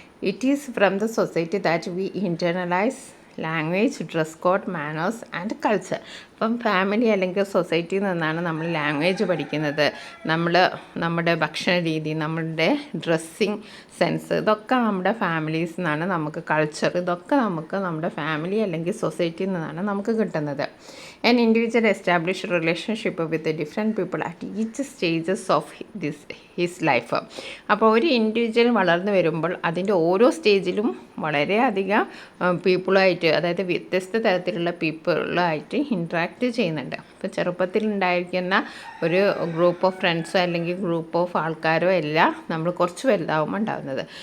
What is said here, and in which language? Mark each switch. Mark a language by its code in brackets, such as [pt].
[en] It is from the society that we internalise language, dress code, manners and culture. [ml] അപ്പം family അല്ലെങ്കിൽ സൊസൈറ്റിയിൽ നിന്നാണ് നമ്മൾ ലാംഗ്വേജ് പഠിക്കുന്നത്, നമ്മുടെ ഭക്ഷണ രീതി, നമ്മുടെ ഡ്രസ്സിങ് സെൻസ്, ഇതൊക്കെ നമ്മുടെ ഫാമിലീസിൽ നിന്നാണ്. നമുക്ക് കൾച്ചർ, ഇതൊക്കെ നമുക്ക് നമ്മുടെ ഫാമിലി അല്ലെങ്കിൽ സൊസൈറ്റിയിൽ നിന്നാണ് നമുക്ക് കിട്ടുന്നത്. [en] An individual established relationship with the different people at each stages of his life. [ml] അപ്പോൾ ഒരു ഇൻഡിവിജ്വൽ വളർന്നു വരുമ്പോൾ അതിൻ്റെ ഓരോ സ്റ്റേജിലും വളരെയധികം പീപ്പിളുമായിട്ട്, അതായത് വ്യത്യസ്ത തരത്തിലുള്ള പീപ്പിളുമായിട്ട് ഇൻട്രാക്ട് ചെയ്യുന്നുണ്ട്. ഇപ്പോൾ ചെറുപ്പത്തിൽ ഉണ്ടായിരിക്കുന്ന ഒരു ഗ്രൂപ്പ് ഓഫ് ഫ്രണ്ട്സോ അല്ലെങ്കിൽ ഗ്രൂപ്പ് ഓഫ് ആൾക്കാരോ അല്ല നമ്മൾ കുറച്ച് വലുതാവുമ്പോൾ ഉണ്ടാകുന്നത്.